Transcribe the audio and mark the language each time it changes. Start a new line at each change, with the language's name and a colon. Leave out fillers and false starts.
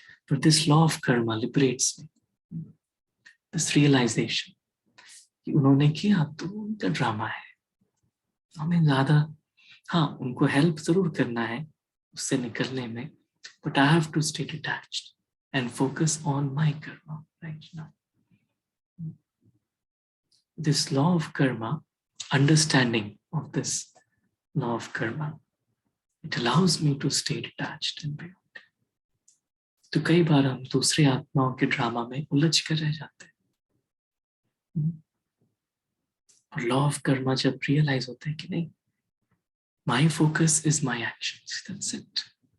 English: पर this law of karma liberates me, this realization
Hindi: कि उन्होंने किया तो उनका ड्रामा है, हमें ज्यादा हाँ उनको हेल्प जरूर करना है उससे निकलने में,
English: But I have to stay detached and focus on my karma right now. This law of karma, understanding of this law of karma, it allows me to stay detached and beyond.
Hindi: तो कई बार हम दूसरे आत्माओं के drama में उलझ कर रह जाते हैं. और लॉ ऑफ कर्मा जब रियलाइज होता है कि नहीं,
English: my focus is my actions, that's it.